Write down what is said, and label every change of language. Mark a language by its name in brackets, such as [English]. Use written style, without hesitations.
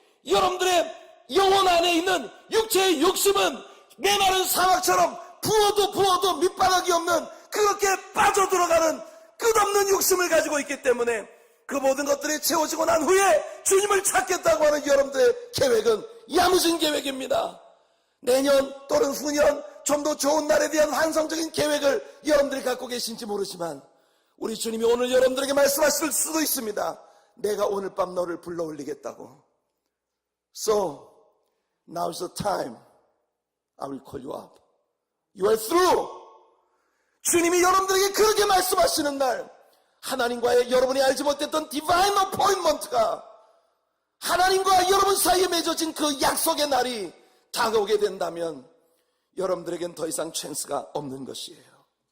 [Korean] 여러분들의 영혼 안에 있는 육체의 욕심은 메마른 사막처럼 부어도 밑바닥이 없는, 그렇게 빠져들어가는 끝없는 욕심을 가지고 있기 때문에 그 모든 것들이 채워지고 난 후에 주님을 찾겠다고 하는 여러분들의 계획은 야무진 계획입니다. 내년 또는 후년 좀 더 좋은 날에 대한 환상적인 계획을 여러분들이 갖고 계신지 모르지만 우리 주님이 오늘 여러분들에게 말씀하실 수도 있습니다. 내가 오늘 밤 너를 불러 올리겠다고. [English] So now's the time I will call you up. You are through. [Korean] 주님이 여러분들에게 그렇게 말씀하시는 날, 하나님과의 여러분이 알지 못했던 디바인 어포인먼트가, 하나님과 여러분 사이에 맺어진 그 약속의 날이 다가오게 된다면 여러분들에겐 더 이상 찬스가 없는 것이에요.